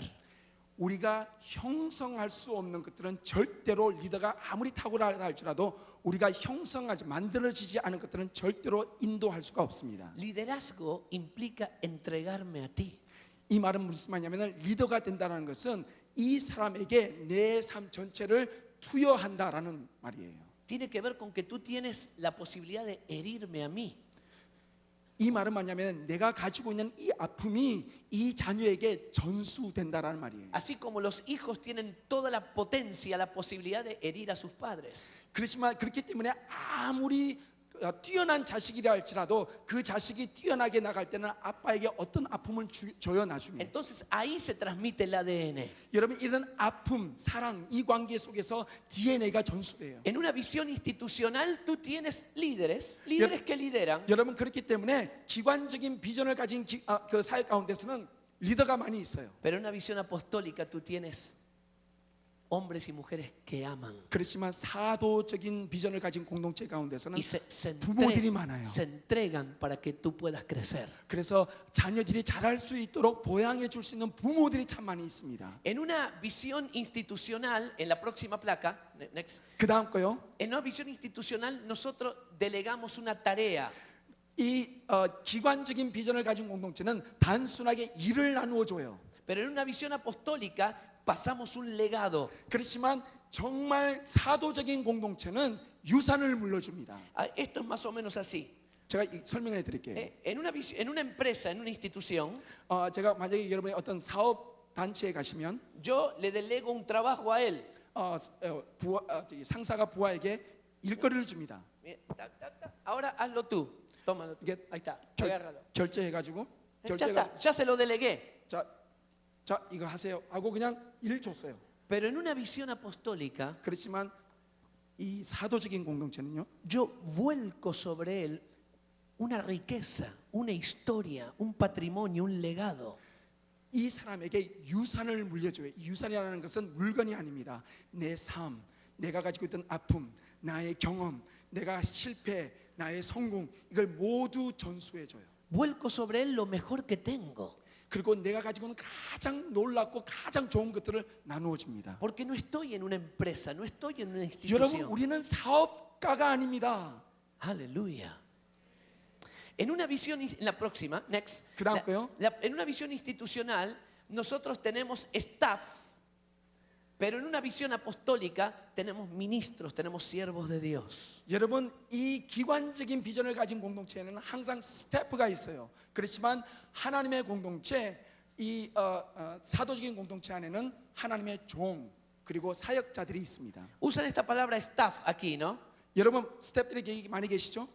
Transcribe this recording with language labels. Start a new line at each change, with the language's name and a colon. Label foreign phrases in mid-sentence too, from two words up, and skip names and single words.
Korean: 우리가 형성할 수 없는 것들은 절대로 리더가 아무리 탁월하다 할지라도 우리가 형성하지 만들어지지 않은 것들은 절대로 인도할 수가 없습니다.
Spanish: Liderazgo implica entregarme a ti.
Korean: 이 말은 무슨 말이냐면 리더가 된다는 것은 이 사람에게 내 삶 전체를 투여한다라는 말이에요.
Spanish: Tiene que ver con que tú tienes la posibilidad de herirme a mí.
Korean: 이 말은 뭐냐면 내가 가지고 있는 이 아픔이 이 자녀에게 전수된다라는 말이에요.
Spanish: Así como los hijos tienen toda la potencia, la posibilidad de herir a sus padres.
Korean: 그렇지만 그렇기 때문에 아무리 뛰어난 자식이라 할지라도 그 자식이 뛰어나게 나갈 때는 아빠에게 어떤 아픔을 줘요 나중에.
Spanish: Entonces ahí se transmite el ADN.
Korean: 여러분 이런 아픔, 사랑 이 관계 속에서 DNA가 전수돼요.
Spanish: En una visión institucional tú tienes líderes que lideran.
Korean: 여러분 그렇기 때문에 기관적인 비전을 가진 그 사회 가운데서는 리더가 많이 있어요.
Spanish: Pero en una visión apostólica tú tienes hombres y mujeres que aman.
Korean: 그렇지만 사도적인 비전을 가진 공동체 가운데서는
Spanish: Y se
Korean: 부모들이 많아요.
Spanish: entregan para que tú puedas crecer.
Korean: 그래서 자녀들이 잘할 수 있도록 보양해 줄 수 있는 부모들이 참 많이 있습니다.
Spanish: En una visión institucional, en la próxima placa, next,
Korean: 그 다음 거요.
Spanish: en una visión institucional nosotros delegamos una tarea.
Korean: 이 기관적인 비전을 가진 공동체는 단순하게 일을 나누어 줘요.
Spanish: Pero en una visión apostólica pasamos un legado.
Korean: 그렇지만 정말 사도적인 공동체는 유산을 물려줍니다.
Spanish: Esto es más o menos así.
Korean: 제가 설명해 드릴게요.
Spanish: En una empresa, en una institución,
Korean: 제가 만약에 여러분이 어떤 사업 단체에 가시면
Spanish: yo le delego un trabajo a él.
Korean: 상사가 부하에게 일거리를 줍니다.
Spanish: Ahora hazlo tú. Tómalo. Ahí está. Agárralo.
Korean: 결제해가지고
Spanish: Ya está. Ya se lo delegué.
Korean: 자 이거 하세요 하고 그냥 일 줬어요.
Spanish: Pero en una visión apostólica,
Korean: 그렇지만 이 사도적인 공동체는요.
Spanish: yo vuelco sobre él una riqueza, una historia, un patrimonio, un legado.
Korean: 이 사람에게 유산을 물려줘요. 유산이라는 것은 물건이 아닙니다. 내 삶, 내가 가지고 있던 아픔, 나의 경험, 내가 실패, 나의 성공 이걸 모두 전수해줘요.
Spanish: Vuelco sobre él lo mejor que tengo.
Korean: 그리고 내가 가지고 있는 가장 놀랍고 가장 좋은 것들을 나누어 줍니다.
Spanish: Porque no estoy en una empresa, no estoy en una
Korean: 여러분
Spanish: institución.
Korean: 우리는 사업가가 아닙니다.
Spanish: Aleluya. En una visión, en la próxima, next.
Korean: 그다음 거요.
Spanish: En una visión institucional, nosotros tenemos staff. Pero en una visión apostólica tenemos ministros, tenemos siervos de Dios.
Korean: 여러분 이 기관적인 비전을 가진 공동체에는 항상 스태프가 있어요. 그렇지만 하나님의 공동체, 이 사도적인 공동체 안에는 하나님의 종 그리고 사역자들이 있습니다.
Spanish: Usan esta palabra staff aquí, ¿no?
Korean: 여러분 스태프들이 많이 계시죠?